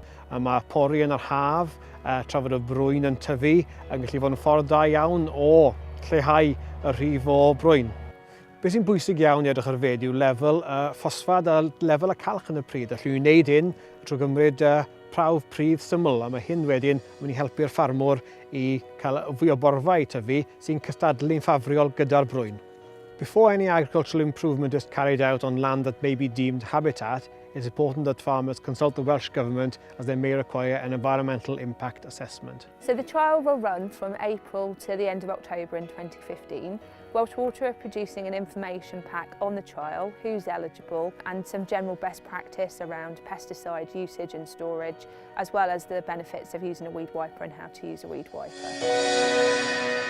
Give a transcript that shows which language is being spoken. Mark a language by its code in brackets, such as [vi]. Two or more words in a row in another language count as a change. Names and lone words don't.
[cy] Mae pori yn yr haf, tra fod y brwyn yn tyfu, yn gallu fod yn ffordd da iawn o lleihau y rhif o brwyn. Beth sy'n bwysig iawn I edrych ar fed yw lefel ffosfad a lefel y calch yn y pridd. Allwn ni wneud hyn trwy gymryd prawf pridd syml, a mae hyn wedyn yn mynd I helpu'r ffarmwr I cael fwy o borfa I tyfu sy'n cystadlu'n ffafriol gyda'r brwyn. [en] Before any agricultural improvement is carried out on land that may be deemed habitat, it's important that farmers consult the Welsh Government as they may require an environmental impact assessment. So the trial will run from April to the end of October in 2015. Welsh Water are producing an information pack on the trial, who's eligible, and some general best practice around pesticide usage and storage, as well as the benefits of using a weed wiper and how to use a weed wiper.